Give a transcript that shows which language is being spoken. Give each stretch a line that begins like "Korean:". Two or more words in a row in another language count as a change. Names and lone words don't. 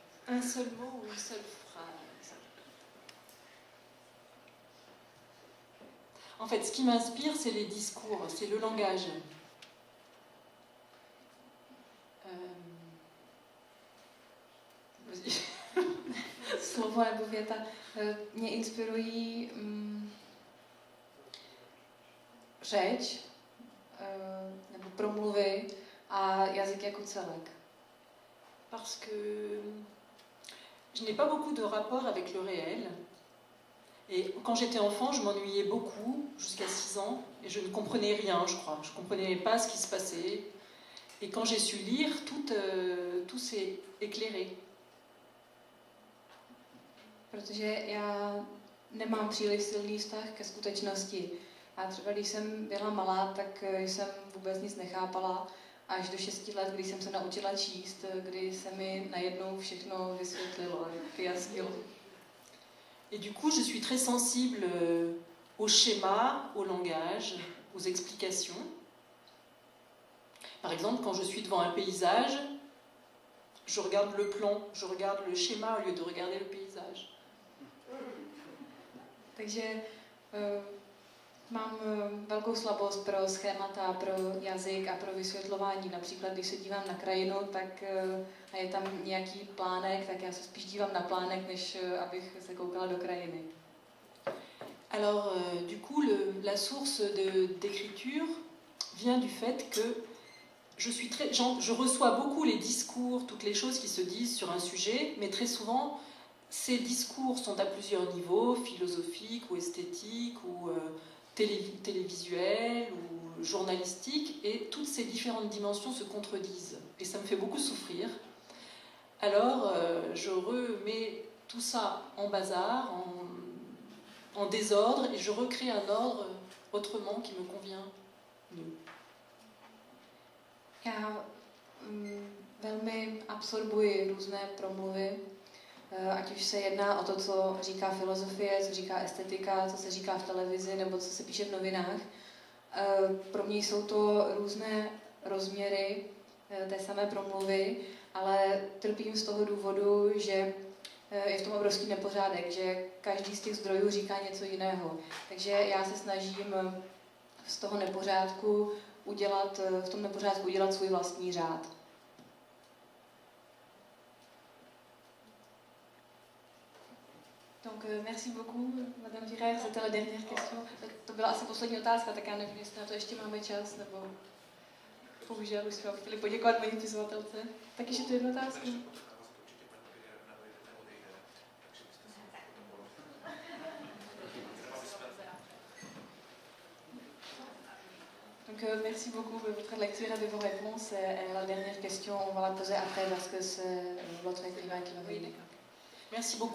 French: un seul mot ou une seule phrase. En fait, ce qui m'inspire, c'est les discours, c'est le langage. Vas-y.
Czech: Slovo nebo věta mě inspirují řeč nebo promluvy a jazyk jako celek.
French: Parce que je n'ai pas beaucoup de rapport avec le réel. Et quand j'étais enfant, je m'ennuyais beaucoup, jusqu'à 6 ans, et je ne comprenais rien, je crois. Je ne comprenais pas ce qui se passait. Et quand j'ai su lire, tout s'est éclairé.
Czech: Protože já nemám příliš silný vztah ke skutečnosti. A třeba když jsem byla malá, tak jsem vůbec nic nechápala. Až do 6 let, kdy jsem se naučila číst, kdy se mi najednou všechno vysvětlilo, vyjasnilo.
French: Et du coup, je suis très sensible au schéma, au langage, aux explications. Par exemple, quand je suis devant un paysage, je regarde le plan, je regarde le schéma au lieu de regarder le paysage.
Czech: Takže mám velkou slabost pro schémata, pro jazyk a pro vysvětlování. Například, když se dívám na krajinu, tak a je tam nějaký plánek, tak já se spíš dívám na plánek, než abych se koukala do krajiny.
French: Alors, du coup, la source d'écriture vient du fait que je reçois beaucoup les discours, toutes les choses qui se disent sur un sujet, mais très souvent, ces discours sont à plusieurs niveaux, philosophiques ou esthétiques ou télévisuels ou journalistiques, et toutes ces différentes dimensions se contredisent. Et ça me fait beaucoup souffrir. Alors, je remets tout ça en bazar, en désordre, et je recrée un ordre autrement qui me convient mieux.
Czech: Já velmi absorbuji různé promluvy, ať už se jedná o to, co říká filozofie, co říká estetika, co se říká v televizi nebo co se píše v novinách. Pro mě jsou to různé rozměry té samé promluvy, ale trpím z toho důvodu, že je v tom obrovský nepořádek, že každý z těch zdrojů říká něco jiného. Takže já se snažím z toho nepořádku udělat svůj vlastní řád.
French: Donc, merci beaucoup, Madame Virer, c'était la dernière question.
Czech: To byla asi poslední otázka, tak já nevím, jestli na to ještě máme čas, nebo bohužel už jsme vám chtěli poděkovat paní pisovatelce. Tak ještě tu jednu otázku.
French: Donc, merci beaucoup de votre lecture et de vos réponses. Et la dernière question, on va la poser après parce que c'est l'autre écrivain qui va venir.